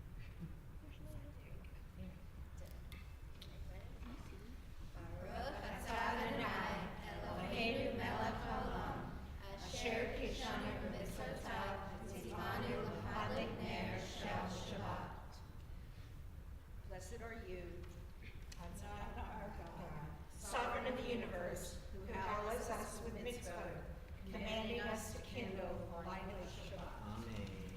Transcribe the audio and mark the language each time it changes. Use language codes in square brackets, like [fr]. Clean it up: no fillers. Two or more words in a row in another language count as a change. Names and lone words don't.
[he] ברוך אתה אדוני, אלוהינו מלך העולם, אשר קדשנו במצוותיו, ציונו להדליק נר של שבת. [en] Blessed are you, Adonai our God, sovereign of the universe, who hallows us with mitzvot, commanding us to kindle the light of Shabbat. Amen.